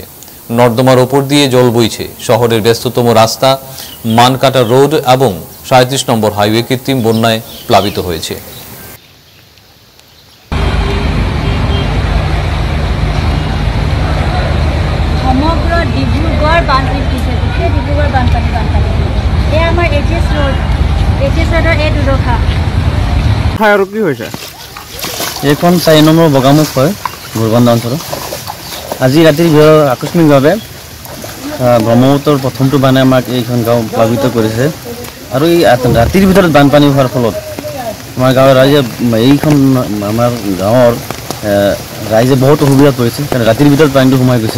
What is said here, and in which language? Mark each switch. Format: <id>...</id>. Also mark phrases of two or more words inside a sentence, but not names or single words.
<bn>নর্দমার ওপর দিয়ে জল বইছে। শহরের ব্যস্ততম রাস্তা মানকাটা রোড এবং 37 নম্বর হাইওয়ে কৃত্রিম বন্যায় প্লাবিত হয়েছে।</bn> <as>সমগ্র ডিব্ৰুগড় বানপানী দিছে, গোটেই ডিব্ৰুগড় বানপানী এই আমাৰ এইচ ৰোডৰ এই দুৰ্দশা। আৰু কি হৈছে? এইখন 4 নম্বৰ বগামুখ হয় ভোৰবন্দা অঞ্চলত। আজি ৰাতিৰ ভিতৰত আকস্মিকভাৱে ব্ৰহ্মপুত্ৰৰ প্ৰথমটো বানে আমাক এইখন গাঁও প্লাবিত কৰিছে আৰু এই ৰাতিৰ ভিতৰত বানপানী হোৱাৰ ফলত আমাৰ গাঁৱৰ ৰাইজে এইখন আমাৰ গাঁৱৰ ৰাইজে বহুত অসুবিধাত পৰিছে, কাৰণ ৰাতিৰ ভিতৰত পানীটো সোমাই গৈছে।</as>